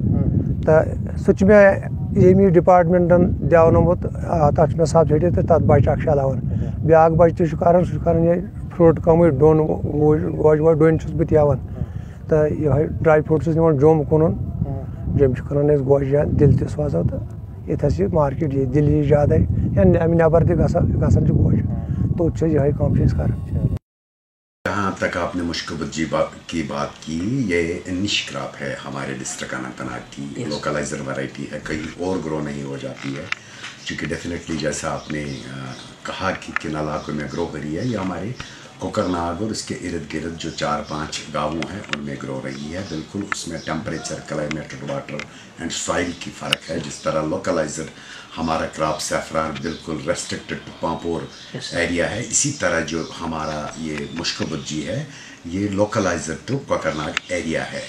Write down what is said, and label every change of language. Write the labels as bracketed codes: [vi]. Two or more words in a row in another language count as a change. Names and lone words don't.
[ks] تہٕ سُہ چھُ مےٚ ییٚمہِ ڈِپاٹمنٹن دیاونومُت تتھ چھُ مےٚ سبسِڈی تہٕ تتھ بچہِ اکھ چلاوان بیاکھ بچہِ تہِ چھُ کران سُہ چھُ کران یہِ فروٗٹ کٲمٕے ڈوٚن گوجہِ ووجہِ ڈوٚنۍ چھُس بہٕ تیوان تہٕ یِہوے [en] dry fruit [ks] چھُس نِوان جوٚم کُنُن جوٚمہِ چھِ کٕنان أسۍ گوجہِ یا دِلہِ تہِ سوزو تہٕ ییٚتہِ چھِ مارکیٹ ییٚتہِ دِلہِ یی زیادے یا اَمہِ نٮ۪بر تہِ گژھان چھِ گوجہِ توٚت چھِ أسۍ یِہوے کٲم چھِ أسۍ کران. [ur] جہاں تک آپ نے مشک بجی کی بات کی یہ [en] niche crop [ur] ہے ہمارے ڈسٹرکٹ اننت ناگ کی [en] localizer variety [ur] ہے کہیں اور گرو نہیں ہو جاتی ہے چونکہ ڈیفینیٹلی جیسا آپ نے کہا کہ کن علاقوں میں گرو کری ہے یہ ہمارے کوکر ناگ اور اس کے ارد گرد جو 4-5 گاؤں ہیں ان میں گرو رہی ہے بالکل اس میں [en] temperature climate water and soil [ur] کی فرق ہے جس طرح لوکلائزر ہمارا [en] crop saffron [ur] بالکل [en] restricted to Pampore area [ur] ہے اسی طرح جو ہمارا یہ مشک بجی ہے یہ [en] localizer to Kokernag area [ur] ہے.